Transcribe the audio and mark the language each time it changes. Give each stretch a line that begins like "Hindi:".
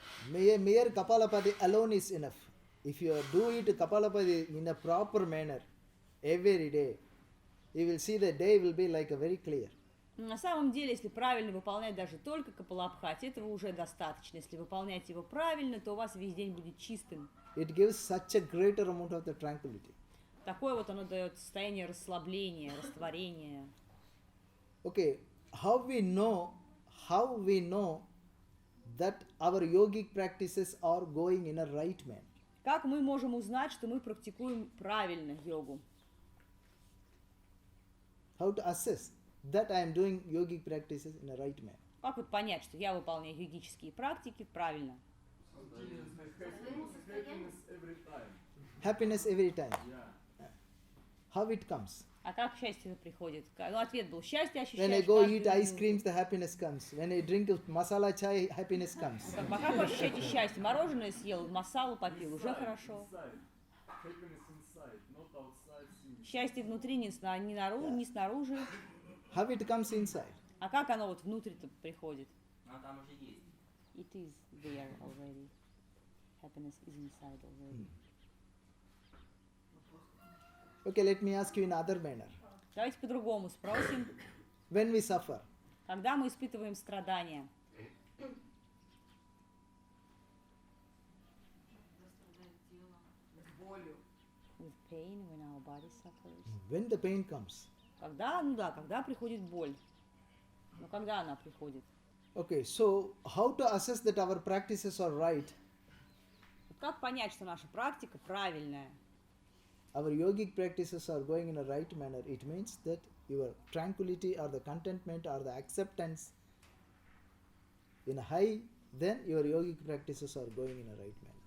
English: Mere Kapalabhati alone is enough. If you do it Kapalabhati in a proper manner every day, you will see the day will be like a very clear.
Russian: На самом деле, если правильно выполнять даже только Капалабхати, этого уже достаточно. Если выполнять его правильно, то у вас весь день будет чистым.
English: It gives such a greater amount of the tranquility.
Russian: Такое вот оно дает состояние расслабления, растворения.
English: Okay, how we know that our yogic practices are going in a right manner?
Russian: Как мы можем узнать, что мы практикуем правильно йогу?
English: How to assess that I am doing yogic practices in a right manner?
Russian: Как вот понять, что я выполняю йогические практики правильно?
English: Happiness every time. How it comes?
Russian: А как счастье приходит? Ну, ответ был: счастье
English: When I
Russian: ощущаешь
English: go
Russian: каждую
English: eat ice
Russian: минуту.
English: creams, the happiness comes. When I drink masala chai, happiness comes.
Russian: А как вы ощущаете счастье? Мороженое съел, масалу попил, уже хорошо. Счастье внутри, не снаружи.
English: How it comes inside?
Russian: А как оно вот внутрь-то приходит? А там уже есть.
English: It is there already. Happiness is inside already. Okay, let me ask you in other manner.
Russian: Давайте по-другому спросим.
English: When we suffer,
Russian: Когда мы испытываем страдания,
English: with pain, when our body suffers. when the pain comes,
Russian: Когда приходит боль. Но когда она приходит?
English: Okay, so how to assess that our practices are right?
Russian: Как понять, что наша практика правильная?
English: Our yogic practices are going in a right manner. It means that your tranquility or the contentment or the acceptance in high, then your yogic practices are going in a right manner.